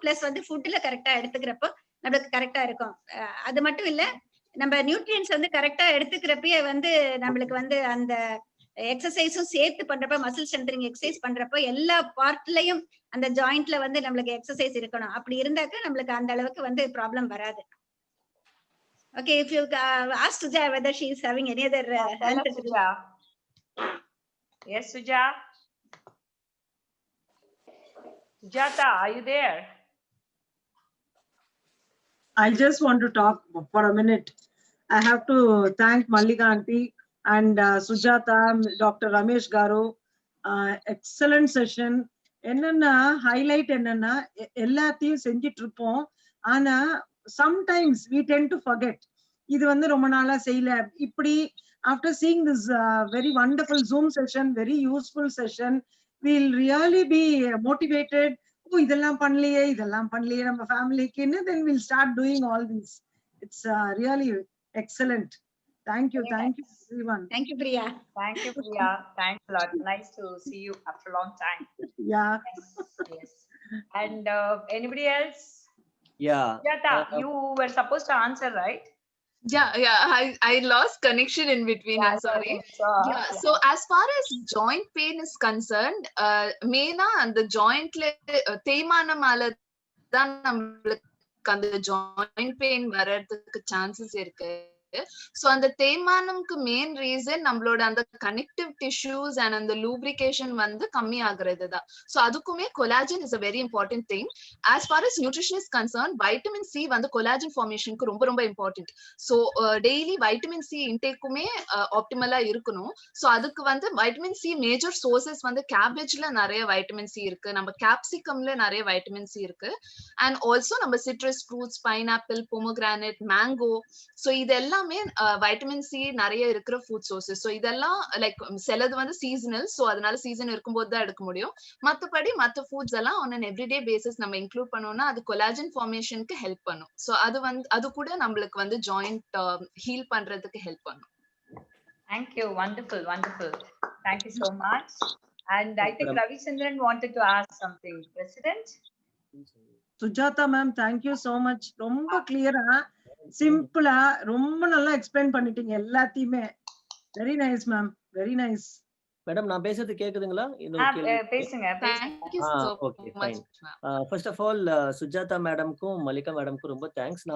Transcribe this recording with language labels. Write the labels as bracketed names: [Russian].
[Tamil] Plus வந்து ஃபுட்ல கரெக்டா எடுத்துக்கிறப்போ நம்மளுக்கு கரெக்டா இருக்கும். அது மட்டும் இல்ல, நம்ம நியூட்ரியன்ஸ் வந்து கரெக்டா எடுத்துக்கிறப்பயே வந்து நம்மளுக்கு வந்து அந்த எக்ஸசைஸும் சேர்த்து பண்றப்ப, மசில் ஸ்ட்ரென்தனிங் எக்ஸசைஸ் பண்றப்ப எல்லா பார்ட்லயும் அந்த ஜாயிண்ட்ல வந்து நம்மளுக்கு எக்ஸசைஸ் இருக்கணும். அப்படி இருந்தாக்க நம்மளுக்கு அந்த அளவுக்கு வந்து ப்ராப்ளம் வராது. [English] Okay, if you ask Suja whether she is having any other answer. Suja. Yes, Suja. Sujata, are you there? I just want to talk for a minute. I have to thank Mallika aunty and Sujata, Dr. Ramesh Garu. Excellent session. [Tamil] என்னன்னா highlight என்னன்னா எல்லாத்தையும் செஞ்சிட்டு இருப்போம். ஆனா [English] sometimes we tend to forget. [Tamil] இது வந்து ரொம்ப நாளா செய்யல. [English] இப்படி after seeing this very wonderful Zoom session, very useful session, we'll really be motivated. Oh, [Tamil] இதெல்லாம் பண்ணலையே நம்ம ஃபேமிலிக்குன்னு, [English] then we'll start doing all these. It's really excellent. Thank you everyone. Thank you, Priya. Thank you, Priya. Thanks a lot. Nice to see you after a long time. Yeah. Yes. And anybody else? Yeah. Sujata, you were supposed to answer, right? Yeah. I lost connection in between. I'm sorry. Yeah. So as far as joint pain is concerned, maina and the joint [Tamil] தேய்மானமால தான் நம்மளுக்கு அந்த [English] joint pain வரதுக்கு chances இருக்கு. [Tamil] So அந்த தேய்மானம்க்கு main reason நம்மளோட அந்த [English] connective tissues and [Tamil] அந்த lubrication வந்து கம்மி ஆகுறது தான். [English] So அதுக்குமே collagen is a very important thing. As far as nutrition is concerned, vitamin C வந்து collagen formation க்கு ரொம்ப important. [Tamil] So daily vitamin C intake-குமே optimal-ஆ இருக்கணும். So அதுக்கு வந்து vitamin C major sources வந்து cabbageல நிறைய vitamin C இருக்கு, நம்ம capsicumல நிறைய vitamin C இருக்கு, and also நம்ம citrus fruits, pineapple, pomegranate, mango. So இதெல்லாம் வைட்டமின் சி நிறைய இருக்கிற ஃபுட் சோர்சஸ். ஸோ இதெல்லாம் லைக் சிலது வந்து சீசனல், ஸோ அதனால சீசன் இருக்கும்போது தான் எடுக்க முடியும். மற்றபடி மற்ற ஃபுட்ஸ் எல்லாம் ஆன் அன் எவ்ரிடே பேசிஸ் நம்ம இன்க்ளூட் பண்ணோம்னா அது கொலாஜன் ஃபார்மேஷனுக்கு ஹெல்ப் பண்ணும். ஸோ அது கூட நம்மளுக்கு வந்து ஜாயிண்ட் ஹீல் பண்றதுக்கு ஹெல்ப் பண்ணும். [English] Thank you. Wonderful. Thank you so much. And I think Ravichandran wanted to ask something. President? Sujata ma'am, thank you so much. [Tamil] ரொம்ப கிளியரா சிம்பிளா ரொம்ப நல்லா எக்ஸ்பிளைன் பண்ணிட்டீங்க எல்லாத்தையுமே. Very nice ma'am, very nice. Madam, நான் பேசுறது கேக்குதுங்களா? பேசுங்க. Okay, fine. First of all Sujatha மேடம்க்கும் Mallika மேடம்க்கும் ரொம்ப தேங்க்ஸ்.